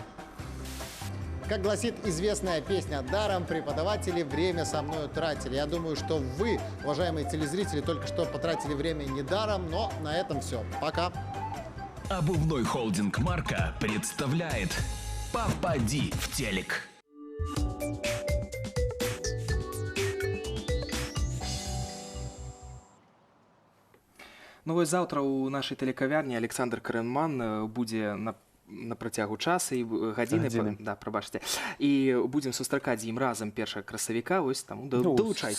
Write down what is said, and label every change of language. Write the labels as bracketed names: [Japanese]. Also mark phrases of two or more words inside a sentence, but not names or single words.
[Russian] Как гласит известная песня, даром преподаватели время со мной тратили. Я думаю, что вы, уважаемые телезрители, только что потратили время не даром, но на этом все. Пока. Обувной холдинг «Марка» представляет «Попади в телек». [Belarusian] Ну вось заўтра ў нашай тэлекавярні Александр Карэнман будзе на працягу часа і гадзіны, да, прабачце. І будзем сустракаць з ім разам 1 красавіка, вось таму далучайцеся.